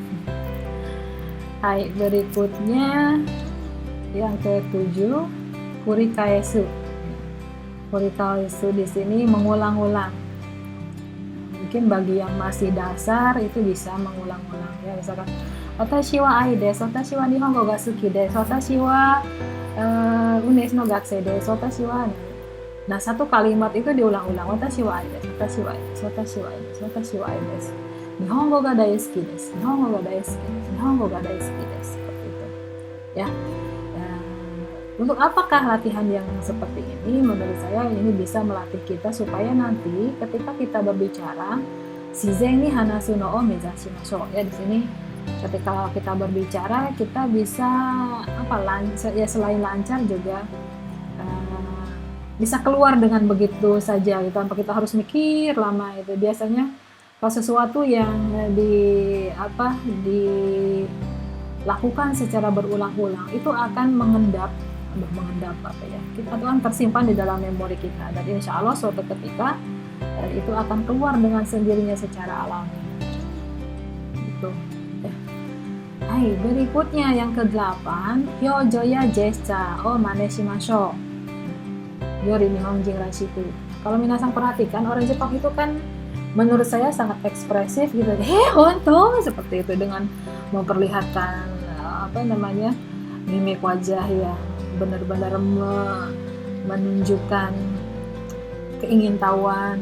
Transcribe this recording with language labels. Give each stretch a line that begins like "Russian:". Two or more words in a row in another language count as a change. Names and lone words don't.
Indonesian: Hai, berikutnya yang ke-7, kurikaesu. Kurikaesu di sini mengulang-ulang. Mungkin bagi yang masih dasar itu bisa mengulang-ulang ya, misalkan
Japanese: 私はアイです、私は日本語が好きです、私はUNESの学生です、私は.
Indonesian: Nah, satu kalimat itu diulang-ulang,
Japanese: 私はアイです、私はアイです、私はアイです、私はアイです. 日本語が大好きです、日本語が大好きです、日本語が大好きです, nihongo ga daisuki desu, nihongo ga daisuki desu,
Indonesian: seperti itu. Ya. Untuk apakah latihan yang seperti ini? Menurut saya ini bisa melatih kita supaya nanti ketika kita berbicara
Japanese: 自然に話すのを目指しましょう.
Indonesian: Ya, di sini ketika kita berbicara kita bisa ya selain lancar juga bisa keluar dengan begitu saja gitu, tanpa kita harus mikir lama. Itu biasanya kalau sesuatu yang dilakukan secara berulang-ulang itu akan mengendap kita akan tersimpan di dalam memori kita, dan
Arabic: إن شاء الله
Indonesian: suatu ketika itu akan keluar dengan sendirinya secara alami gitu. Hai, berikutnya yang ke-8,
Japanese: 表情やジェスチャーをまねしましょう より日本人らしく.
Indonesian: Kalau minasang perhatikan, orang Jepang itu kan menurut saya sangat ekspresif gitu. Honto seperti itu, dengan memperlihatkan mimik wajah ya benar-benar menunjukkan keingintahuan.